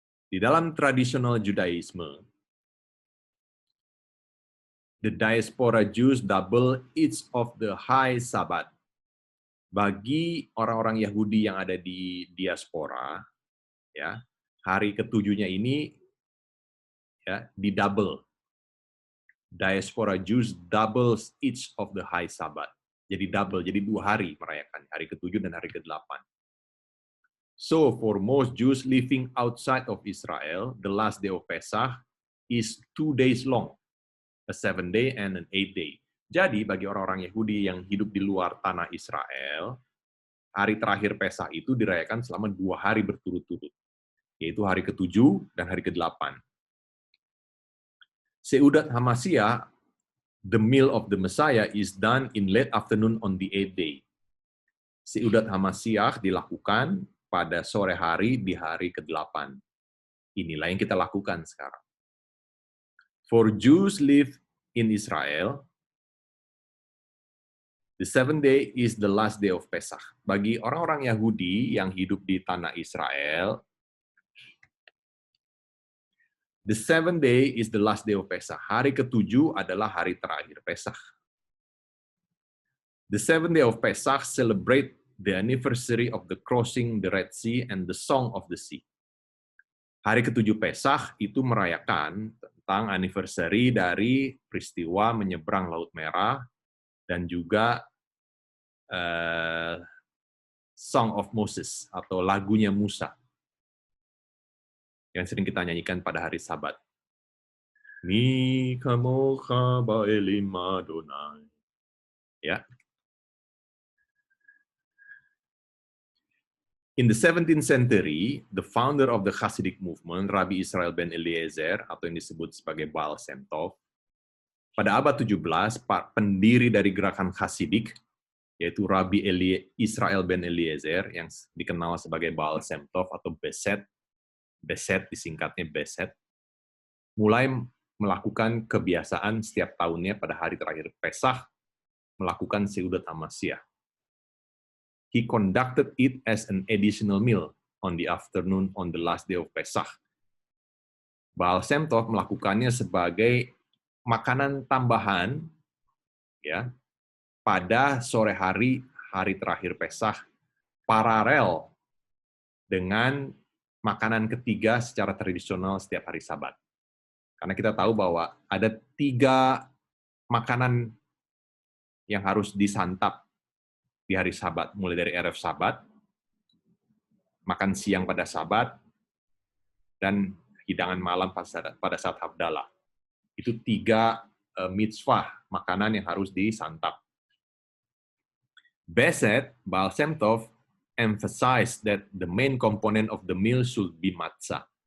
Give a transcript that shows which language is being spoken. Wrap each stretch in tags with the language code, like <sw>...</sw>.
<id>Di dalam tradisional Judaisme,</id> <en>the diaspora Jews double each of the high Sabbath.</en> <id>Bagi orang-orang Yahudi yang ada di diaspora, ya, hari ketujuhnya ini ya di-double.</id> <en>Diaspora Jews doubles each of the high Sabbath.</en> <id>Jadi double, jadi 2 hari merayakan, hari ke-7 dan hari ke-8.</id> <en>So, for most Jews living outside of Israel, the last day of Pesach is 2 days long, a 7-day and an 8-day.</en> <id>Jadi, bagi orang-orang Yahudi yang hidup di luar tanah Israel, hari terakhir Pesach itu dirayakan selama 2 hari berturut-turut, yaitu hari ke-7 dan hari ke-8.</id> <en>Seudat Hamashiach, the meal of the Messiah is done in late afternoon on the 8th day.</en> <id>Seudat Hamashiach dilakukan pada sore hari di hari ke-8. Inilah yang kita lakukan sekarang.</id> <en>For Jews live in Israel, the 7th day is the last day of Pesach.</en> <id>Bagi orang-orang Yahudi yang hidup di tanah Israel,</id> <en>the 7th day is the last day of Pesach.</en> <id>Hari ke-7 adalah hari terakhir Pesach.</id> <en>The 7th day of Pesach celebrate the anniversary of the crossing the Red Sea and the Song of the Sea.</en> <id>Hari ke-7 Pesach itu merayakan tentang anniversary dari peristiwa menyeberang Laut Merah dan juga</id> <en>Song of Moses</en> <id>atau lagunya Musa yang sering kita nyanyikan pada hari Sabat.</id> <he>Mi kamocha ba'elim Adonai. Ya.</he> <en>In the 17th century, the founder of the Hasidic movement, Rabbi Israel ben Eliezer,</en> <id>atau yang disebut sebagai Baal Shem Tov, pada abad 17, pendiri dari gerakan Hasidik, yaitu Rabbi Israel ben Eliezer, yang dikenal sebagai Baal Shem Tov atau Beset disingkatnya Beset, mulai melakukan kebiasaan setiap tahunnya pada hari terakhir Pesach, melakukan Seudat Hamashiach.</id> <en>He conducted it as an additional meal on the afternoon on the last day of Pesach.</en> <id>Baal Shem Tov melakukannya sebagai makanan tambahan ya pada sore hari terakhir Pesach, paralel dengan makanan ketiga secara tradisional setiap hari Sabat. Karena kita tahu bahwa ada 3 makanan yang harus disantap di hari Sabat, mulai dari Erev Sabat, makan siang pada Sabat, dan hidangan malam pada saat Havdalah. Itu 3 mitzvah makanan yang harus disantap.</id> <en>Beset, Baal Shem Tov, emphasized that the main component of the meal should be matzah.</en>